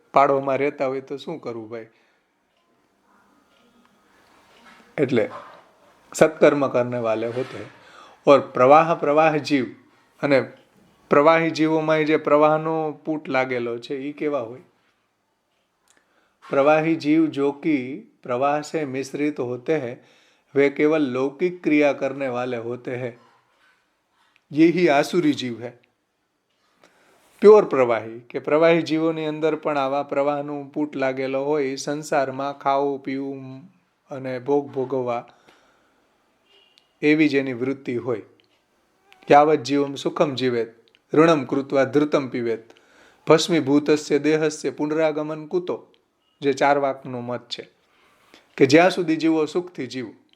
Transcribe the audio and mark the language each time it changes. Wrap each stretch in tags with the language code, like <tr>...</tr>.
<gu>પાડોમાં રહેતા હોય તો શું કરવું ભાઈ. એટલે</gu> <hi>સત્કર્મ કરને વાલે હોતે હે.</hi> <gu>ઓર પ્રવાહ જીવ, અને પ્રવાહી જીવોમાં જે પ્રવાહનો પૂટ લાગેલો છે એ કેવા હોય.</gu> <hi>प्रवाही जीव जो कि प्रवाह से मिश्रित होते हैं वे केवल लौकिक क्रिया करने वाले होते हैं. ये ही आसुरी जीव है.</hi> <gu>प्योर प्रवाही કે પ્રવાહી જીવોની અંદર પણ આવા પ્રવાહનું પૂટ લાગેલો હોય, સંસારમાં ખાવું પીવું અને ભોગવવા એવી જેની વૃત્તિ હોય.</gu> <sa>યાવત જીવમ સુખમ જીવેત ઋણમ કૃત્વા ધૃતમ પીવેત ભસ્મીભૂતસ્ય દેહસ્ય પુનરાગમન કુતો,</sa> <gu>જે 4 વાકનો મત છે કે જ્યાં સુધી જીવો સુખથી જીવો.</gu>